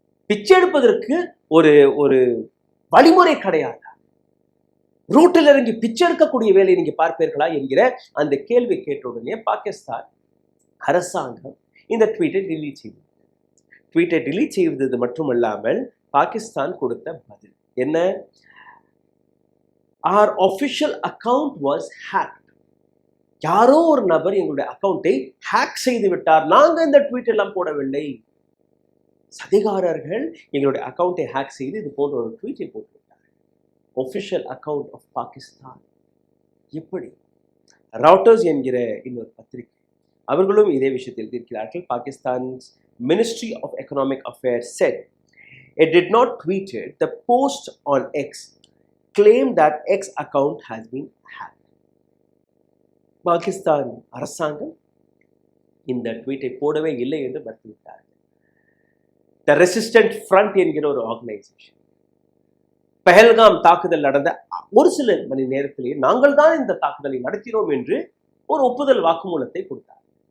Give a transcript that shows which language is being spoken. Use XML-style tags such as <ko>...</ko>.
<ta>பிச்சை எடுப்பதற்கு ஒரு ஒரு வழிமுறை கிடையாது, ரூட்டில் இறங்கி பிச்சை எடுக்கக்கூடிய வேலையை நீங்க பார்ப்பீர்களா என்கிற அந்த கேள்வி கேட்ட உடனே பாகிஸ்தான் அரசாங்கம் இந்த ட்வீட்டை டிலீட் செய்தது. ட்வீட்டை டிலீட் செய்தது மட்டுமல்லாமல் பாகிஸ்தான் கொடுத்த பதில் என்ன?</ta> <en>our official account was hacked.</en> <ta>யாரோ ஒரு நபர் எங்களுடைய அக்கௌண்டை ஹேக் செய்து விட்டார், நாங்க இந்த ட்வீட் எல்லாம் போடவில்லை. சதிகாரர்கள் எங்களுடைய அக்கௌண்டை ஹேக் செய்து இது போன்ற ஒரு ட்வீட்டை போட்டுவிட்டார்.</ta> <en>Official account of Pakistan. எப்படி?</en> <ta>ராட்டர்ஸ் என்கிற இன்னொரு பத்திரிகை அவர்களும் இதே விஷயத்தில் எழுதியிருக்கிறார்கள்.</ta> <en>Pakistan's ministry of economic affairs said it did not tweeted the post on X claimed that X account has been hacked.</en> <ta>Pakistan அரசாங்கம் இந்த ட்வீட்டை போடவே இல்லை என்று மறுத்துவிட்டார்கள். த ரெசிஸ்டன்ட் ஃப்ரண்ட் என்கிற ஒரு ஆர்கனைசேஷன் பஹல்காம் தாக்குதல் நடந்த ஒரு சில மணி நேரத்திலேயே நாங்கள் தான் இந்த தாக்குதலை நடத்தினோம் என்று ஒரு ஒப்புதல் வாக்குமூலத்தை கொடுத்தார்.</ta>